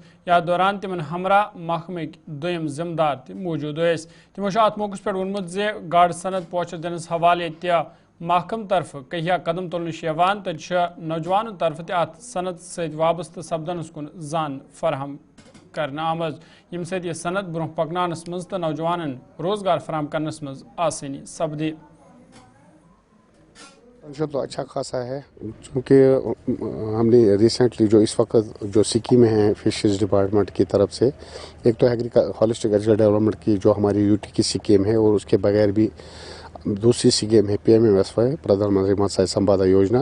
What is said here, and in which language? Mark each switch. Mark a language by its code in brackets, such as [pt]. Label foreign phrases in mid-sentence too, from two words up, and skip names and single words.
[ks] या दौरान तिमन हमरा महकमक दोयम जिम्मेदार ति मौजूद तिमो अत मौके पे वोनमुत जे गाड़ सनद पहुंच दिनस हवाले महकम तरफ कहिया कदम तुलन तो नौजवानों तरफ अत सनद सत वाबस्त सपदनस कुन जान फराहम करना आमज यम सत यह सनद ब्रोह पकनानस मज तो नौजवानन रोजगार फराहम करनस मज आसानी सपदे। [hi] तो अच्छा खासा है, क्योंकि हमने रिसेंटली जो इस वक्त जो स्कीम है [en] fisheries department [hi] की तरफ से, एक तो [en] holistic agriculture development [hi] की जो हमारी यूटी की स्कीम है, और उसके बगैर भी दूसरी स्कीम है PMMSY प्रधानमंत्री मत्स्य संपदा योजना।